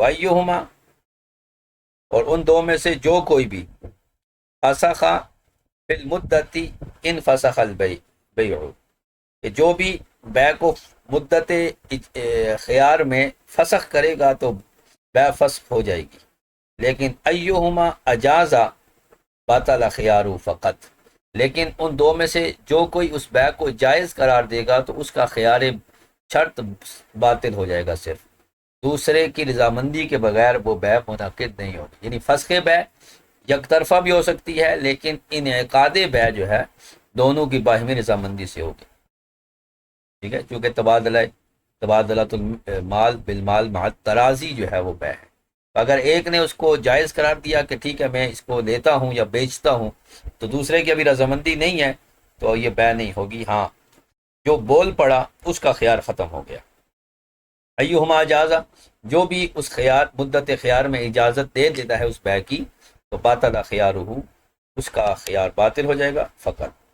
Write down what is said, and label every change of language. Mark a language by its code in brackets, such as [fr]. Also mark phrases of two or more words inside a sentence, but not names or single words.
[ur] وَأَيُّهُمَا، اور ان دو میں سے جو کوئی بھی، [ar] فسخ فی المدتی ان فسخ البیع، [ur] کہ جو بھی بیع کو مدت خیار میں فسخ کرے گا تو بیع فسخ ہو جائے گی، لیکن [ar] ایہما اجازا باطل خیارو فقط، [ur] لیکن ان دو میں سے جو کوئی اس بیع کو جائز قرار دے گا تو اس کا خیار شرط باطل ہو جائے گا، صرف دوسرے کی رضامندی کے بغیر وہ بیع منعقد نہیں ہوگی، یعنی فسخ بیع یک طرفہ بھی ہو سکتی ہے لیکن انعقاد بیع جو ہے دونوں کی باہمی رضامندی سے ہوگی، ٹھیک ہے، چونکہ [ar] تبادلۃ المال بالمال مع ترازی [ur] جو ہے وہ بیع ہے، اگر ایک نے اس کو جائز قرار دیا کہ ٹھیک ہے میں اس کو لیتا ہوں یا بیچتا ہوں، تو دوسرے کی ابھی رضامندی نہیں ہے تو یہ بیع نہیں ہوگی، ہاں جو بول پڑا اس کا خیار ختم ہو گیا۔ [ar] ایہما اجازہ، [ur] جو بھی اس خیار مدت خیار میں اجازت دے دیتا ہے اس بیع کی، تو [ar] باطل خیارہ، [ur] اس کا خیار باطل ہو جائے گا فقط۔